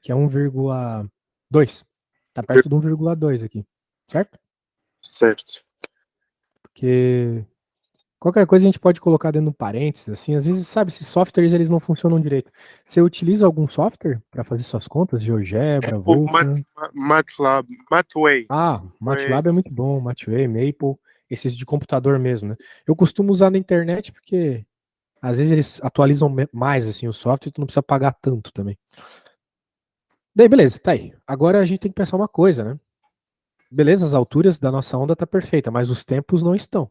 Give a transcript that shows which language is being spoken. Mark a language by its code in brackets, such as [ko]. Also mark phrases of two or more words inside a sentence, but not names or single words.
[pt] Que é 1,2. Tá perto do 1,2 aqui. Certo? Certo. Porque qualquer coisa a gente pode colocar dentro de um parênteses, assim. Às vezes, sabe, esses softwares eles não funcionam direito. Você utiliza algum software para fazer suas contas? GeoGebra, O Wolfram? MATLAB, Matway. MATLAB é muito bom, Matway, Maple, esses de computador mesmo, né? Eu costumo usar na internet porque às vezes eles atualizam mais assim o software e tu não precisa pagar tanto também. Daí, beleza, tá aí. Agora a gente tem que pensar uma coisa, né? Beleza, as alturas da nossa onda tá perfeita, mas os tempos não estão.